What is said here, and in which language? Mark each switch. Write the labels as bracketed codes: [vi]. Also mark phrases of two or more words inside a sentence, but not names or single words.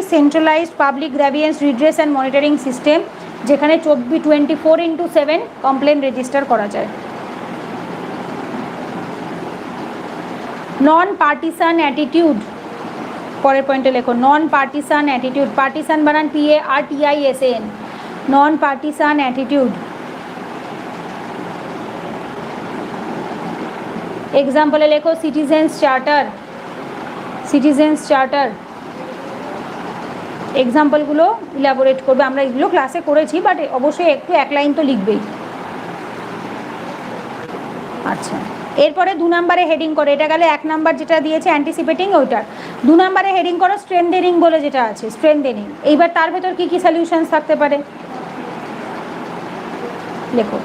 [en] centralized public grievance redress and monitoring system, [bn] যেখানে 24/7 [en] complaint register [bn] করা যায়। [en] non partisan attitude, [bn] পরের পয়েন্টে লেখো [en] non partisan attitude. [bn] পার্টিসান বানান PARTISAN, [en] non partisan attitude. [bn] এগজাম্পল লেখো [en] citizens charter. citizens charter [bn] এগজাম্পলগুলো ইলাবোরেট করবে, আমরা এগুলো ক্লাসে করেছি, বাট অবশ্য একটু এক লাইন তো লিখবেই। আচ্ছা, এরপরে 2 নম্বরে হেডিং করো, এটা গেলে 1 নাম্বার যেটা দিয়েছে অ্যান্টিসিপেটিং ওইটার। 2 নম্বরে হেডিং করো স্ট্রেনথেনিং বলে যেটা আছে, স্ট্রেনথেনিং। এইবার তার ভেতর কি কি সলিউশনস থাকতে পারে লেখো।